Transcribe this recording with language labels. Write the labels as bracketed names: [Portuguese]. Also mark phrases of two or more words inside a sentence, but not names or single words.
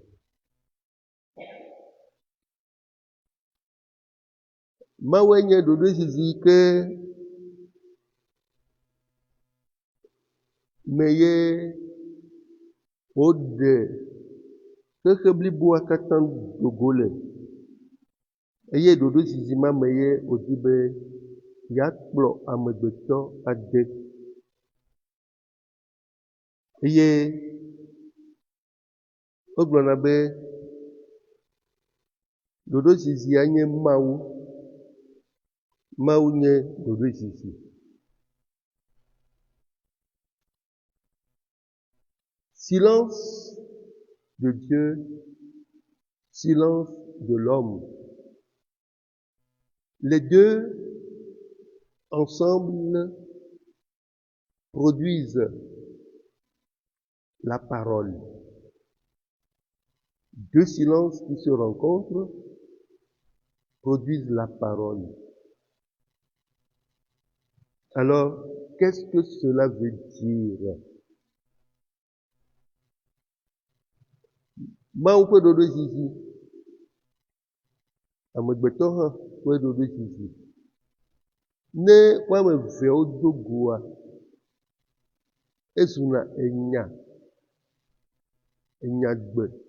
[Ewe] Mawue nye ɖoɖoezizi yi ke me ye woɖe xexe bliboa katã dogo le, eye ɖoɖoezizi ma me ye wòdi be yeakplɔ amegbetɔ ade. Eye wogblɔna be ɖoɖoezizia nye Mawu. Mawu nye ɖoɖoezizi. [French] Silence de Dieu, silence de l'homme. Les deux ensemble produisent la parole. Deux silences qui se rencontrent produisent la parole. Alors, qu'est-ce que cela veut dire? [Ewe] Mawu ƒe ɖoɖoezizi, amegbetɔ hã ƒe ɖoɖoezizi. Ne woame eveawo do goa, ezuna enyagbe.